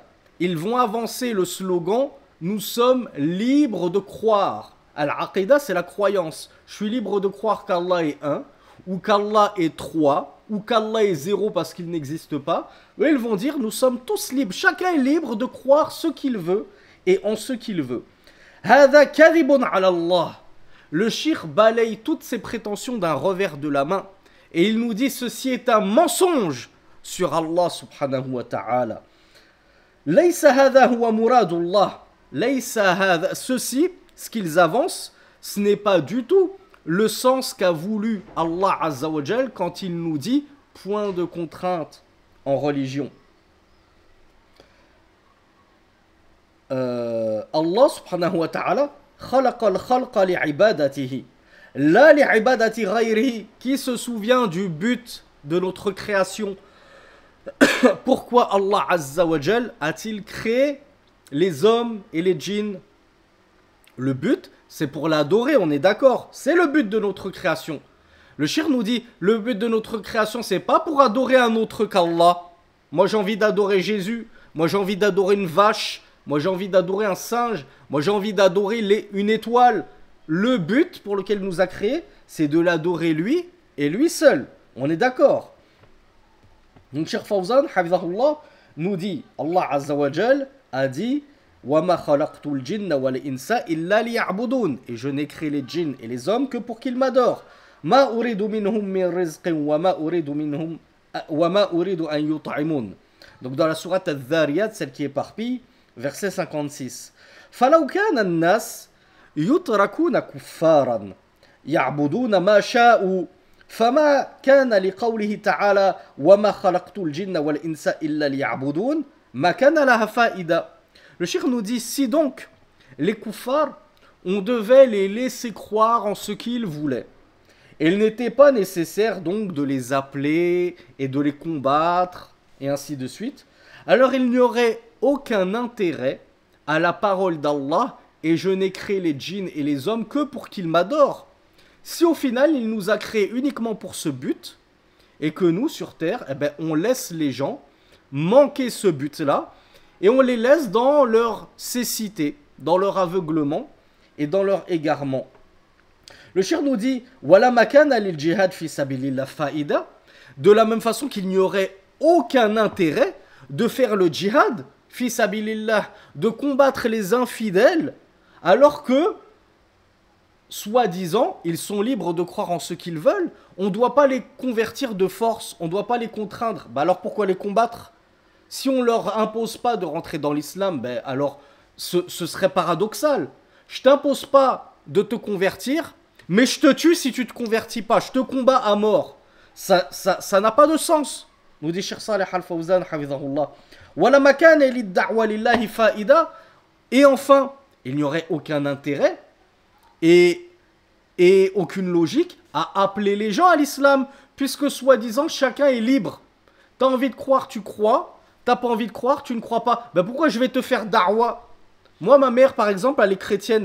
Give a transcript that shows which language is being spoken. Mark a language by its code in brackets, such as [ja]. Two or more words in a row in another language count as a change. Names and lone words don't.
[fr] Ils vont avancer le slogan nous sommes libres de croire. Al-Aqidah, c'est la croyance. Je suis libre de croire qu'Allah est un, ou qu'Allah est trois, ou qu'Allah est zéro parce qu'il n'existe pas. Eux, ils vont dire nous sommes tous libres. Chacun est libre de croire ce qu'il veut et en ce qu'il veut. [ar] هذا كذب على الله. [fr] Le cheikh balaye toutes ses prétentions d'un revers de la main. Et il nous dit ceci est un mensonge sur Allah [ar] سبحانه وتعالى. ليس هذا هو مراد الله. [fr] Ceci, ce qu'ils avancent, ce n'est pas du tout le sens qu'a voulu Allah [ar] عز وجل [fr] quand il nous dit point de contrainte en religion. [ar] الله سبحانه وتعالى خلق الخلق لعبادته لا لعبادة غيره. [fr] Qui se souvient du but de notre création? Pourquoi Allah [ar] عز وجل [fr] a-t-il créé les hommes et les djinns Le but, c'est pour l'adorer, on est d'accord. C'est le but de notre création. Le shir nous dit, le but de notre création, c'est pas pour adorer un autre qu'Allah. Moi, j'ai envie d'adorer Jésus. Moi, j'ai envie d'adorer une vache. Moi, j'ai envie d'adorer un singe. Moi, j'ai envie d'adorer une étoile. Le but pour lequel il nous a créés, c'est de l'adorer lui et lui seul. On est d'accord. Donc, Cheikh Fawzan, Hafizahullah, nous dit, Allah [ar] عز وجل [fr] a dit, [ar] وَمَا خَلَقْتُ الْجِنَّ وَالْإِنسَ إِلَّا لِيَعْبُدُونَ. [fr] Et je n'ai créé les djinns et les hommes que pour qu'ils m'adorent. [ar] مَا أُرِيدُ مِنْهُمْ مِنْ رِزْقٍ وَمَا أُرِيدُ أَنْ يُطْعِمُونَ. [fr] Donc dans la sourate Al-Dhariyat, celle qui éparpille, verset 56. [ar] فَلَوْ كَانَ النَّاسِ يُتْرَكُونَ كُفَّارًا يَعْبُدُونَ مَا شَاءُوا فما كان لقوله تعالى وما خلقت الجن والإنس إلا ليعبدون ما كان لها فائدة. [fr] Le cheikh nous dit, si donc les kuffars, on devait les laisser croire en ce qu'ils voulaient, et il n'était pas nécessaire donc de les appeler et de les combattre et ainsi de suite, alors il n'y aurait aucun intérêt à la parole d'Allah et je n'ai créé les djinns et les hommes que pour qu'ils m'adorent. Si au final, il nous a créés uniquement pour ce but, et que nous, sur Terre, eh ben, on laisse les gens manquer ce but-là, et on les laisse dans leur cécité, dans leur aveuglement, et dans leur égarement. Le cheikh nous dit, [ar] ولا كان للجهاد في سبيل الله فائدة, [fr] de la même façon qu'il n'y aurait aucun intérêt de faire le djihad, [ar] في سبيل الله, [fr] de combattre les infidèles, alors que, soi-disant, ils sont libres de croire en ce qu'ils veulent. On ne doit pas les convertir de force, on ne doit pas les contraindre. Bah alors pourquoi les combattre? Si on ne leur impose pas de rentrer dans l'islam, ben alors ce serait paradoxal. Je t'impose pas de te convertir, mais je te tue si tu te convertis pas. Je te combats à mort. Ça n'a pas de sens. Nous dit Cheikh Saleh Al-Fawzan, hafizahullah. [ar] ولا كان للدعوة لله فائدة. [fr] Et enfin, il n'y aurait aucun intérêt et aucune logique à appeler les gens à l'islam, puisque soi-disant chacun est libre. T'as envie de croire, tu crois. T'as pas envie de croire, tu ne crois pas. Ben pourquoi je vais te faire da'wa? Moi, ma mère, par exemple, elle est chrétienne.